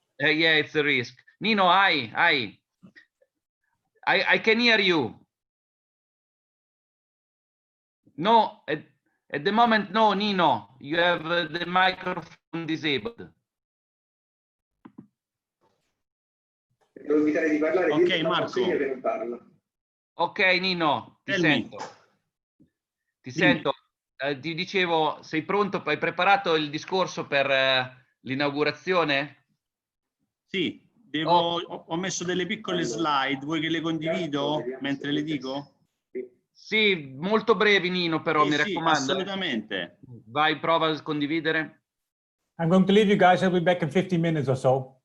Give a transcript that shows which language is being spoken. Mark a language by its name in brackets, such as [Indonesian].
[English] Yeah, it's a risk. Nino, I can hear you. No, at the moment, no, Nino, you have the microphone disabled. [Italian] Devo evitare di parlare. Ok, Marco. Che non parla. Ok, Nino, ti sento. Ti sento. Ti dicevo, sei pronto? Hai preparato il discorso per l'inaugurazione? Sì, ho messo delle piccole slide, vuoi che le condivido mentre le dico? Sì, molto brevi, Nino, però mi Sì, raccomando. assolutamente. Vai, prova a condividere. [English] I'm going to leave you guys. I'll be back in 15 minutes or so.